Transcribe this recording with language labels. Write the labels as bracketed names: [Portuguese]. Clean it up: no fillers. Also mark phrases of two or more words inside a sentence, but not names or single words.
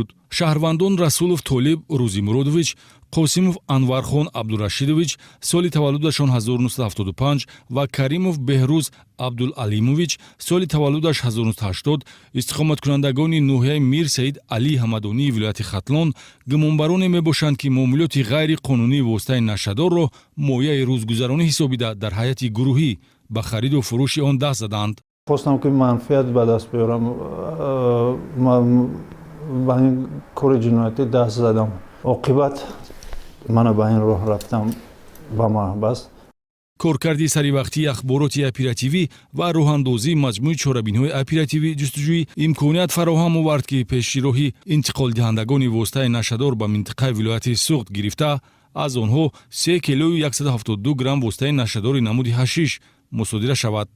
[Tajik] шаҳрвандон Расулов Толиб Рӯзимуродович, Қосимов Анвархон Абдурашидович соли таваллудашон 1975 ва Каримов Беҳрӯз Абдулалимович соли таваллудаш 1980 истиқоматкунандагони ноҳияи Мир Саид Али Ҳамадонии вилояти Хатлон гумонбароне мебошанд ки муомилоти ғайриқонунии воситаи нашадорро мояи рӯзгузаронӣ ҳисобида дар ҳайати гурӯҳӣ ба хариду фурӯши он даст заданд. [Persian] خواستم که منفعت به دست بیارم با این کار جنایتی دست زدم عاقبت من به این راه رفتم به محبس [Tajik] коркарди саривақтии ахбороти оперативӣ ва роҳандозии маҷмӯи чорабинҳои оперативӣ ҷустуҷӯӣ имконият фароҳам овард ки пеши роҳи интиқолдиҳандагони воситаи нашадор ба минтақаи вилояти Суғд гирифта аз онҳо 3 килои 172 грамм воситаи нашадори намуди ҳашиш мусодира шавад.